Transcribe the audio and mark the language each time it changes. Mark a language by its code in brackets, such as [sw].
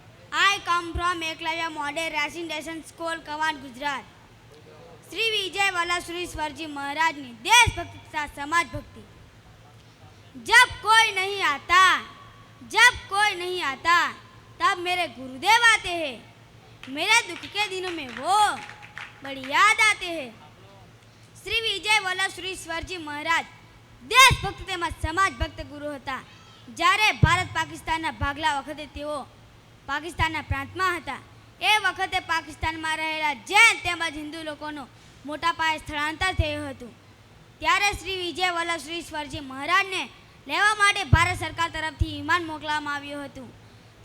[en] I come from Eklavya Model Residential School, Kawat, Gujarat. [hi] Shri Vijay Vallabh Shri स्वरजी महाराज ने देशभक्ति तथा समाज भक्ति। जब कोई नहीं आता तब मेरे गुरुदेव आते हैं। मेरे दुख के दिनों में वो बड़ी याद आते हैं। [gu] श्री विजय वल्लभ श्री स्वरजी महाराज देशभक्त તેમજ સમાજ ભક્ત ગુરુ હતા। જ્યારે ભારત પાકિસ્તાનના ભાગલા વખતે તેઓ પાકિસ્તાનના પ્રાંતમાં હતા। એ વખતે પાકિસ્તાનમાં રહેલા જૈન તેમજ હિન્દુ લોકોનું મોટા પાયે સ્થળાંતર થયું હતું। ત્યારે શ્રી વિજય વલ્લભ શ્રી સ્વરજી મહારાજને લેવા માટે ભારત સરકાર તરફથી વિમાન મોકલવામાં આવ્યું હતું।